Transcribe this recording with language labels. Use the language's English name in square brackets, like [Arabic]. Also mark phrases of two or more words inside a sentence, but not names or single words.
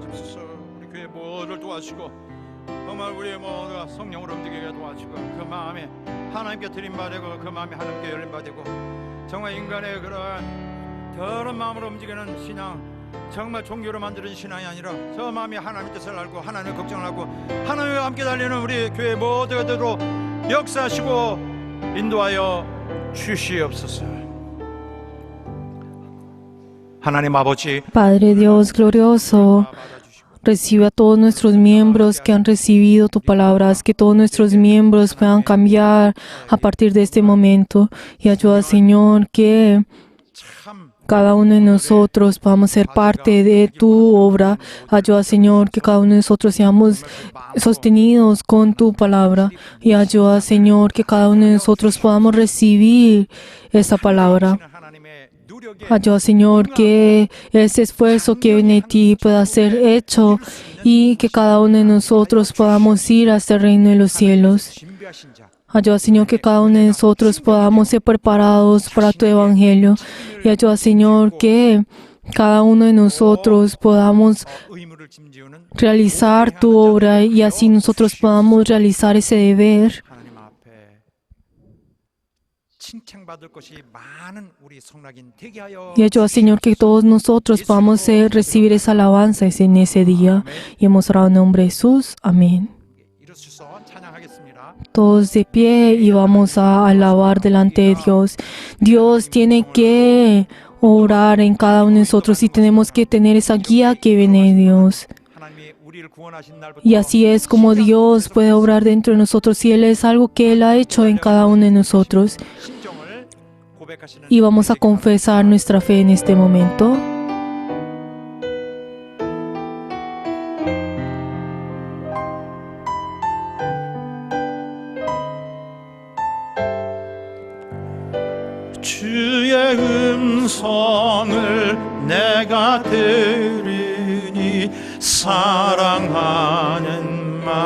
[Korean] 우리 교회 모두를 도와주시고 정말 우리의 모두가 성령으로 움직이게 도와주시고 그 마음이 하나님께 드림받고 그 마음이 하나님께 열림받고 정말 인간의 그런 더러운 마음으로 움직이는 신앙, 정말 종교로 만드는 신앙이 아니라 저 마음이 하나님의 뜻을 알고 하나님의 걱정을 하고 하나님과 함께 달리는 우리 교회 모두가 역사하시고 인도하여 주시옵소서. 하나님 아버지, [Spanish] Padre Dios glorioso, recibe a todos nuestros miembros que han recibido tu palabra, haz que todos nuestros miembros puedan cambiar a partir de este momento y ayuda, Señor, que [Korean] 참 [Spanish] cada uno de nosotros podamos ser parte de tu obra. Ayuda, Señor, que cada uno de nosotros seamos sostenidos con tu palabra. Y ayuda, Señor, que cada uno de nosotros podamos recibir esa palabra. [Korean] 하나님의 노력에 [Spanish] Ayuda, Señor, que ese esfuerzo que viene de ti pueda ser hecho y que cada uno de nosotros podamos ir hasta el reino de los cielos. [Korean] 준비하신 자 [Spanish] Ayuda, Señor, que cada uno de nosotros podamos ser preparados para tu evangelio. Y ayuda, Señor, que cada uno de nosotros podamos [Korean] 의무를 짐지우는 [Spanish] realizar tu obra y así nosotros podamos realizar ese deber. [Korean] 하나님 앞에 칭찬받을 것이 많은 우리 성락인 되게 하여 [Spanish] Y ayuda, Señor, que todos nosotros podamos recibir esa alabanza en ese día. Y hemos orado en nombre de Jesús. Amén. [Korean] 이루셔서 찬양하겠습니다. [Spanish] Todos de pie y vamos a alabar delante de Dios. Dios tiene que obrar en cada uno de nosotros y tenemos que tener esa guía que viene de Dios. [Korean] 하나님이 우리를 구원하신 날부터 [Spanish] Y así es como Dios puede obrar dentro de nosotros y Él es algo que Él ha hecho en cada uno de nosotros. [Korean] 신정을 고백하시는 [Spanish] Y vamos a confesar nuestra fe en este momento. [Korean] 주의 음성을 내가 들으니 사랑하는